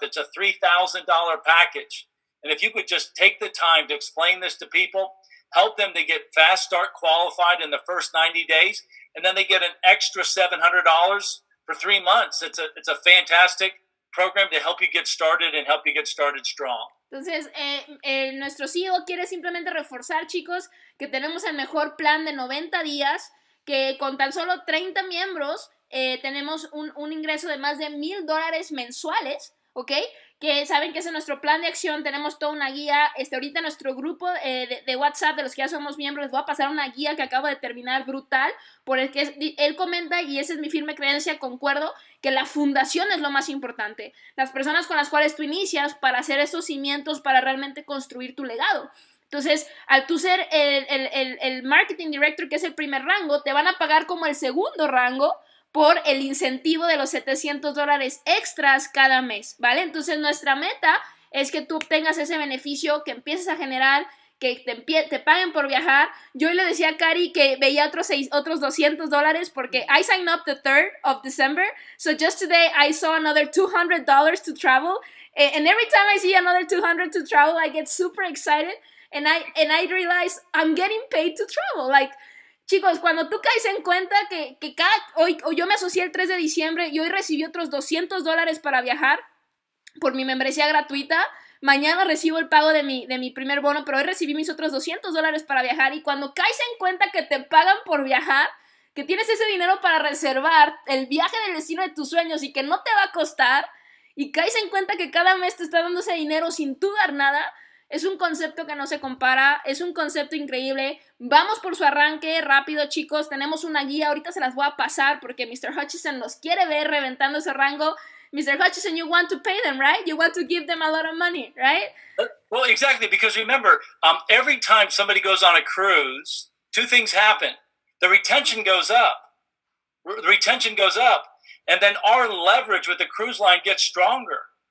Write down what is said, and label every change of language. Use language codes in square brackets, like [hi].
[en] It's a $3,000 package. And if you could just take the time to explain this to people, help them to get Fast Start qualified in the first 90 days, and then they get an extra $700 for 3 months. It's a fantastic program to help you get started and help you get started strong. [es] Entonces, nuestro CEO quiere simplemente reforzar, chicos, que tenemos el mejor plan de 90 días, que con tan solo 30 miembros tenemos un ingreso de más de $1,000 mensuales, ¿ok? Que saben que ese es nuestro plan de acción. Tenemos toda una guía. Ahorita en nuestro grupo de WhatsApp, de los que ya somos miembros, les voy a pasar una guía que acabo de terminar brutal, por el que él comenta, y esa es mi firme creencia, concuerdo, que la fundación es lo más importante. Las personas con las cuales tú inicias para hacer esos cimientos, para realmente construir tu legado. Entonces, al tú ser el marketing director, que es el primer rango, te van a pagar como el segundo rango por el incentivo de los $700 extras cada mes, ¿vale? Entonces, nuestra meta es que tú obtengas ese beneficio, que empieces a generar, que te paguen por viajar. Yo le decía a Cari que veía otros $200 porque [en] I signed up the 3rd of December, so just today I saw another $200 to travel, and every time I see another $200 to travel, I get super excited, and I realize I'm getting paid to travel, like. [es] Chicos, cuando tú caes en cuenta que hoy yo me asocié el 3 de diciembre y hoy recibí otros $200 para viajar por mi membresía gratuita, mañana recibo el pago de mi primer bono, pero hoy recibí mis otros $200 para viajar, y cuando caes en cuenta que te pagan por viajar, que tienes ese dinero para reservar el viaje del destino de tus sueños y que no te va a costar, y caes en cuenta que cada mes te está dando ese dinero sin tú dar nada, es un concepto que no se compara, es un concepto increíble. Vamos por su arranque rápido, chicos. Tenemos una guía, ahorita se las voy a pasar porque Mr. Hutchison los quiere ver reventando ese rango. [en] Mr. Hutchison, you want to pay them, right? You want to give them a lot of money, right? Well, exactly, because remember, every time somebody goes on a cruise, 2 things happen. The retention goes up. And then our leverage with the cruise line gets stronger.